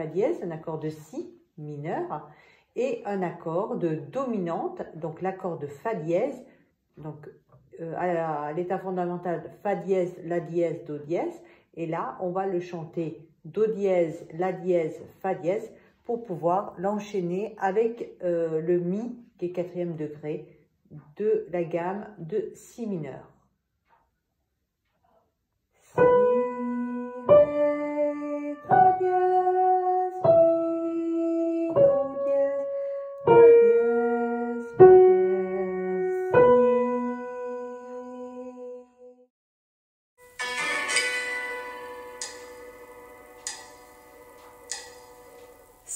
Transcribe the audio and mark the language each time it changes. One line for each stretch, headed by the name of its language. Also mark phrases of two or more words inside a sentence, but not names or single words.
French: dièse, un accord de Si mineur, et un accord de dominante, donc l'accord de Fa dièse, donc à l'état fondamental Fa dièse, La dièse, Do dièse, et là on va le chanter Do dièse, La dièse, Fa dièse, pour pouvoir l'enchaîner avec le Mi, qui est 4e degré, de la gamme de Si mineur. Si, Ré, Fa dièse, Mi, Do dièse, La dièse, Fa dièse, Si.